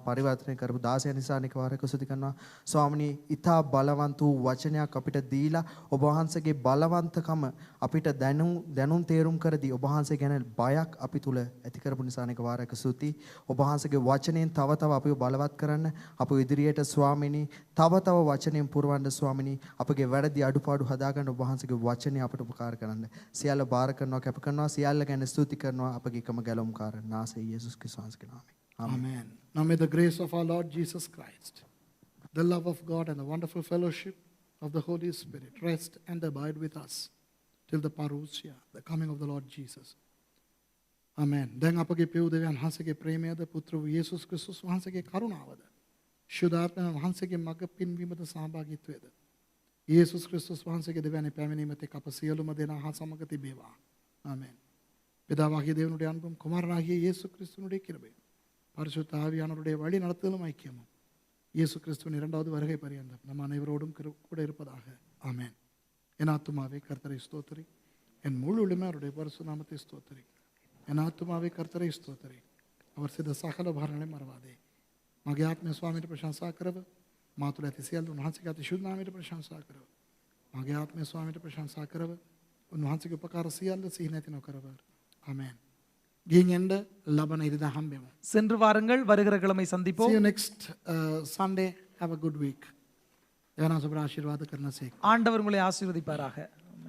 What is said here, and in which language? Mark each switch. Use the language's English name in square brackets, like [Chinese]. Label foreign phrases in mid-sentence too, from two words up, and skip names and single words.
[Sinhala] පරිවර්තනය කරපු දාසයන් නිසා අනේක වාරයක් ස්තුති කරනවා ස්වාමිනී ඊතා බලවන්ත වූ වචනයක් අපිට දීලා ඔබ වහන්සේගේ බලවන්තකම අපිට දැනුම් තේරුම් කරදී ඔබ වහන්සේ ගැන බයක් අපි තුල ඇති කරපු නිසා අනේක වාරයක් ස්තුති ඔබ වහන්සේගේ වචනෙන් තව තව අපිව බලවත් කරන්න අප ඉදිරියට ස්වාමිනී තව තව වචනෙන් පුරවන්න ස්වාමිනී අපගේ වැරදි අඩුපාඩු හදාගන්න ඔබ වහන්සේගේ වචනේ අපට උපකාර කරන්න සියල්ල බාර කරනවා කැප කරනවා සියල්ල ගැන ස්තුති කරනවා අපගේ එකම ගැලුම්කාරන් නාසය යේසුස් ක්‍රිස්තුස් වහන්සේගේ නාමයෙන් [English] Amen. Now may the grace of our Lord Jesus Christ, the love of God and the wonderful fellowship of the Holy Spirit rest and abide with us till the parousia, the coming of the Lord Jesus. Amen. [Sinhala] දැන් අපගේ පෙව් දෙවියන් වහන්සේගේ ප්‍රේමයද පුත්‍ර වූ යේසුස් ක්‍රිස්තුස් වහන්සේගේ කරුණාවද ශුද්ධාත්ම වහන්සේගේ මඟ පින්වීමද සහභාගීත්වයද යේසුස් ක්‍රිස්තුස් වහන්සේගේ දෙවියන්ගේ පැමිණීමත් එක්ක අප සියලුම දෙනා හා සමග තිබේවා. ආමෙන්. [Tamil] பிதாவாகிய தேவனுடைய அன்பும் குமாரனாகிய இயேசு கிறிஸ்துவனுடைய கிருபையும் பரிசுத்த ஆவியானவருடைய வழி நடத்துதலும் ஐக்கியமும் இயேசு கிறிஸ்துவின் இரண்டாவது வருகை பரியந்தம் நம் அனைவரோடும் கூட இருப்பதாக ஆமென். என் ஆத்துமாவே கர்த்தரை ஸ்தோத்திரி என் முழு உளுமே அவருடைய பரிசு நாமத்தை ஸ்தோத்திரி என் ஆத்துமாவே கர்த்தரை ஸ்தோத்திரி அவர் செய்த சகல உபகாரங்களை மறவாதே [Sinhala] මගේ ආත්මය ස්වාමීට ප්‍රශංසා කරව මා තුළ ඇති සියල්ල උන්වහන්සේගේ අතිශුද්ධ නාමයට ප්‍රශංසා කරව මගේ ආත්මය ස්වාමීට ප්‍රශංසා කරව උන්වහන්සේගේ උපකාර සියල්ල සිහි නැති නොකරව ආමෙන්. ගිහින් එන්න ලබන ඉරිදා හම්බෙමු. [Tamil] சென்று வாருங்கள் வருகிற கிழமை [English] See [Tamil] சந்திப்போம் [English] you next Sunday. Have a good week. [Tamil] தேவனாசுபர ஆசீர்வாத கர்ணசேக். ஆண்டவர் உங்களை ஆசீர்வதிப்பாராக.